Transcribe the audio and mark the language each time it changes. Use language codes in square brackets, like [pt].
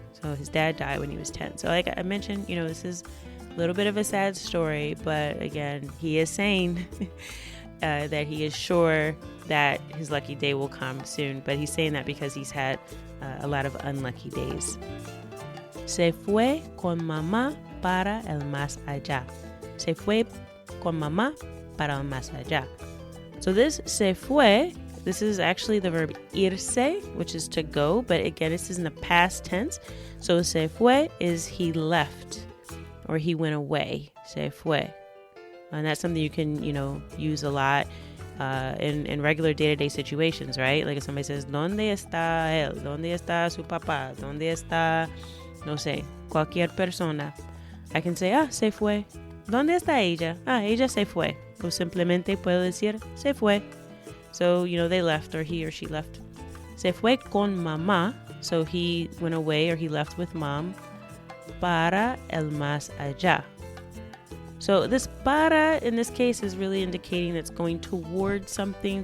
[en] So, his dad died when he was 10. So, like I mentioned, this is a little bit of a sad story, but again, he is saying that he is sure that his lucky day will come soon, but he's saying that because he's had a lot of unlucky days. [es] Se fue con mamá para el más allá. Se fue con mamá para el más allá. [en] So this [es] se fue, [en] this is actually the verb irse, which is to go, but again, this is in the past tense. So [es] se fue [en] is he left or he went away. [es] Se fue. [en] And that's something you can, use a lot in regular day-to-day situations, right? Like if somebody says, [es] ¿Dónde está él? ¿Dónde está su papá? ¿Dónde está, no sé, cualquier persona? [en] I can say, [es] se fue. ¿Dónde está ella? Ella se fue. O simplemente puedo decir, se fue. [en] So, they left or he or she left. [es] Se fue con mamá. [en] So he went away or he left with mom. [es] Para el más allá. [en] So this para in this case is really indicating that it's going towards something.